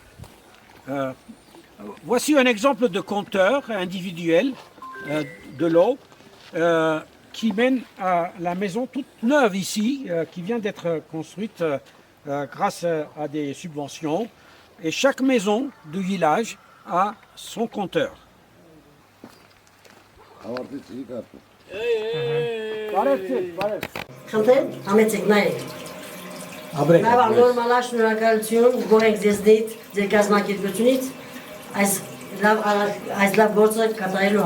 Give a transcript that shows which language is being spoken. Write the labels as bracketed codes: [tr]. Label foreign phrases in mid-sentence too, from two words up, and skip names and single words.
[fr] Voici un exemple de compteur individuel de l'eau qui mène à la maison toute neuve ici, qui vient d'être construite grâce à des subventions. Et chaque maison du village a son compteur. [hy] Նորմալա շնորհակալություն գոհենք ձեզ ձեր կազմակերպությունից այս լավ գործը կատարելու